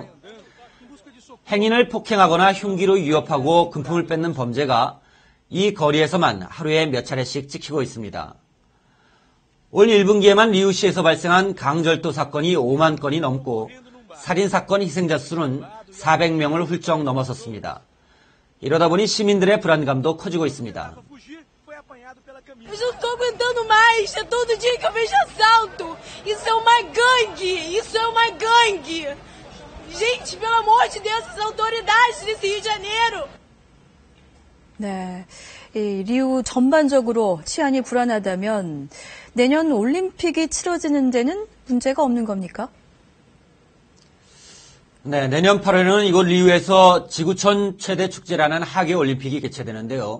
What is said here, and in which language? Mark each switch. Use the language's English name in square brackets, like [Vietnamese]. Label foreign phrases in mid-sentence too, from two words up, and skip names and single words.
[Korean] 행인을 폭행하거나 흉기로 위협하고 금품을 뺏는 범죄가 이 거리에서만 하루에 몇 차례씩 찍히고 있습니다. 올 1분기에만 리우시에서 발생한 강절도 사건이 5만 건이 넘고 살인사건 희생자 수는 400명을 훌쩍 넘어섰습니다. 이러다 보니 시민들의 불안감도 커지고 있습니다. [Portuguese] Eu já não tô aguentando mais, é todo dia que eu vejo assalto. Isso é uma gangue, isso é uma gangue. Gente, pelo amor de Deus, essas autoridades desse Rio de Janeiro. [Korean] 네, 이 리우 전반적으로 치안이 불안하다면 내년 올림픽이 치러지는 데는 문제가 없는 겁니까? 네, 내년 8월에는 이곳 리우에서 지구촌 최대 축제라는 하계 올림픽이 개최되는데요.